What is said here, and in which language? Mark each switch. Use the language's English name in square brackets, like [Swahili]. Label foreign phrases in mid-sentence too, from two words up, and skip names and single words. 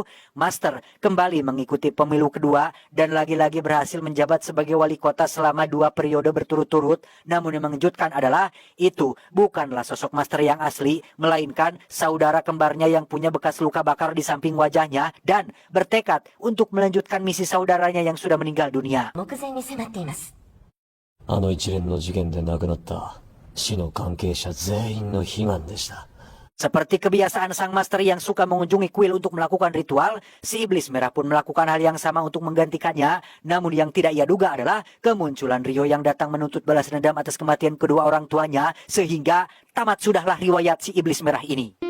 [Indonesian] Master kembali mengikuti pemilu kedua dan lagi-lagi berhasil menjabat sebagai wali kota selama 2 periode berturut-turut. Namun yang mengejutkan adalah itu bukanlah sosok master yang asli, melainkan saudara kembarnya yang punya bekas luka bakar di samping wajahnya dan bertekad untuk melanjutkan misi saudaranya yang sudah meninggal dunia. [Japanese] 目前に迫っています。あの一連の事件で亡くなった死の関係者全員の悲願でした。 [Indonesian] Seperti kebiasaan sang master yang suka mengunjungi kuil untuk melakukan ritual, si iblis merah pun melakukan hal yang sama untuk menggantikannya. Namun yang tidak ia duga adalah kemunculan Rio yang datang menuntut balas dendam atas kematian kedua orang tuanya, sehingga tamat sudahlah riwayat si iblis merah ini.